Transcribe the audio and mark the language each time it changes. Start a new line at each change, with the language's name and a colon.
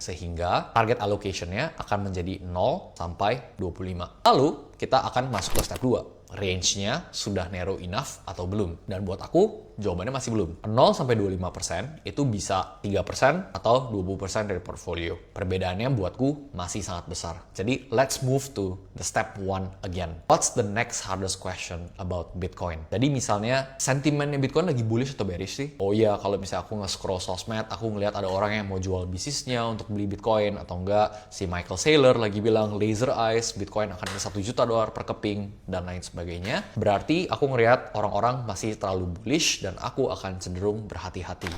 Indonesian: Sehingga target allocation-nya akan menjadi 0 sampai 25. Lalu kita akan masuk ke step 2. range-nya sudah
English: narrow enough
Indonesian: atau belum? Dan buat aku, jawabannya masih belum. 0 sampai 25% itu bisa 3% atau 20% dari portfolio. Perbedaannya buatku masih sangat besar. Jadi,
English: let's move to the step 1 again. What's the next hardest question about Bitcoin?
Indonesian: Jadi misalnya, sentimennya Bitcoin lagi bullish atau bearish sih? Oh iya, kalau misalnya aku nge-scroll sosmed, aku ngeliat ada orang yang mau jual bisnisnya untuk beli Bitcoin, atau enggak, si Michael Saylor lagi bilang laser eyes, Bitcoin akan ke $1 juta per keping, dan lain sebagainya. Berarti aku ngeliat orang-orang masih terlalu bullish dan aku akan cenderung berhati-hati.